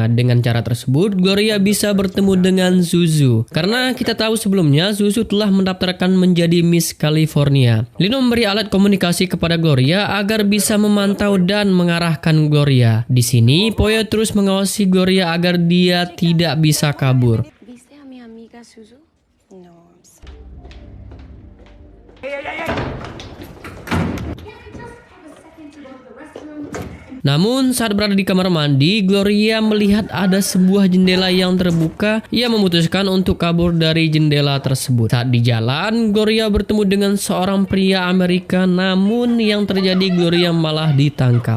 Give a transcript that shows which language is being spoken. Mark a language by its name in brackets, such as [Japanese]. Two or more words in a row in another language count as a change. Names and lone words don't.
[Indonesian] Dengan cara tersebut, Gloria bisa bertemu dengan Zuzu. Karena kita tahu sebelumnya, Zuzu telah mendaftarkan menjadi Miss California. Lino memberi alat komunikasi kepada Gloria agar bisa memantau dan mengarahkan Gloria. Di sini, Poyo terus mengawasi Gloria agar dia tidak bisa kabur. [Spanish] ¿Viste a mi amiga Suzu? [English] No, I'm sorry. [Indonesian] Namun saat berada di kamar mandi, Gloria melihat ada sebuah jendela yang terbuka. Ia memutuskan untuk kabur dari jendela tersebut. Saat di jalan, Gloria bertemu dengan seorang pria Amerika, namun yang terjadi Gloria malah ditangkap.